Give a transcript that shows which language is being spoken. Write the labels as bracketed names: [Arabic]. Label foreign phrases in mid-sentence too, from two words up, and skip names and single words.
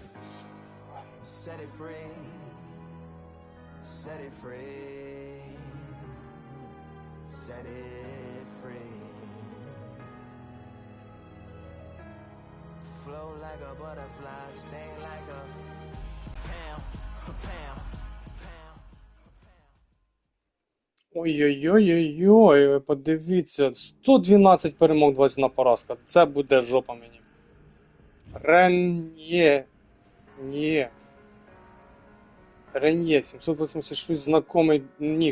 [English] Set it free, set it free, set it free. Flow like a butterfly, sting like a pound for pound, pound for pound. [Ukrainian] Ой-ой-ой-ой-ой, ви подивіться, 112 перемог, 21 поразка. Це буде жопа мені. Рен'є, 786, знакомий нік.